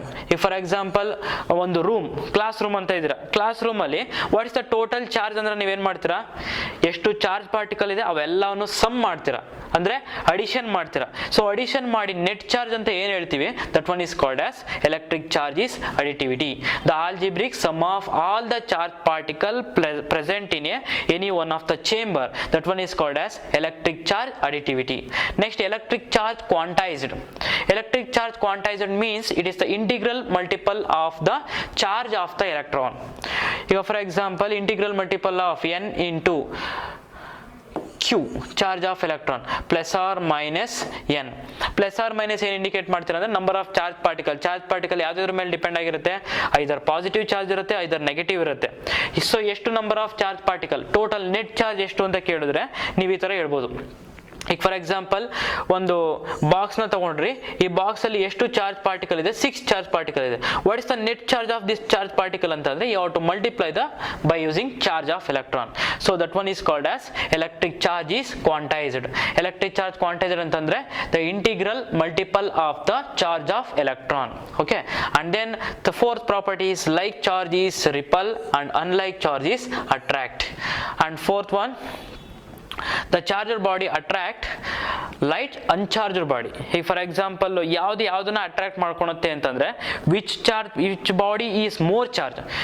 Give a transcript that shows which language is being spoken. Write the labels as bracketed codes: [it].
[kn] ಈಗ for example ಒಂದು class room ಅಂತ ಇದ್ದೀರಾ, ಕ್ಲಾಸ್ ರೂಮ್ ಅಲ್ಲಿ [en] what is the total charge [kn] ಅಂದ್ರೆ ನೀವೇನ್ ಮಾಡ್ತೀರಾ, ಎಷ್ಟು ಚಾರ್ಜ್ ಪಾರ್ಟಿಕಲ್ ಇದೆ ಅವೆಲ್ಲವನ್ನು ಸಮ್ ಮಾಡ್ತೀರಾ, ಅಂದ್ರೆ ಅಡಿಷನ್ ಮಾಡ್ತೀರಾ. [en] so [kn] ಅಡಿಷನ್ ಮಾಡಿ ನೆಟ್ ಚಾರ್ಜ್ ಅಂತ ಏನ್ ಹೇಳ್ತೀವಿ, [en] That one is called as electric charge is additivity. The algebraic sum of all the charge particle present in any one of the chamber, that one is called as electric charge additivity. Next, electric charge quantized. Electric charge quantized means it is the integral multiple of the charge of the electron. Here for example, integral multiple of n into q charge of electron plus or minus n. [kn] Plus R minus ಏನು indicate ಮಾಡ್ತೀರಾ ಅಂದ್ರೆ number of charge particle ಯಾವುದ್ರ ಮೇಲೆ depend ಆಗಿರುತ್ತೆ, ಐದರ್ positive charge ಇರುತ್ತೆ, ಐದರ್ negative ಇರುತ್ತೆ. So ಎಷ್ಟು number of charge particle, total net charge ಎಷ್ಟು ಅಂತ ಕೇಳಿದ್ರೆ ನೀವು ಈ ತರ ಹೇಳ್ಬೋದು. ಈಗ ಫಾರ್ ಎಕ್ಸಾಂಪಲ್ ಒಂದು ಬಾಕ್ಸ್ನ ತಗೊಂಡ್ರಿ, ಈ ಬಾಕ್ಸ್ ಅಲ್ಲಿ ಎಷ್ಟು ಚಾರ್ಜ್ ಪಾರ್ಟಿಕಲ್ ಇದೆ, 6 ಚಾರ್ಜ್ ಪಾರ್ಟಿಕಲ್ ಇದೆ. [en] What is the net charge of this charge particle ಅಂತಂದ್ರೆ you have to multiply by using charge of electron. So that one is called as electric charge is quantized. Electric charge quantized ಅಂತಂದ್ರೆ the integral multiple of the charge of electron. Okay, and then the fourth property is like charge is repel and unlike charge is attract. And fourth one, the charger body attract light uncharged body. [kn] ಈಗ for example ಯಾವುದನ್ನ attract ಮಾಡ್ಕೊಳುತ್ತೆ ಅಂತಂದ್ರೆ [en] Which body is more charge.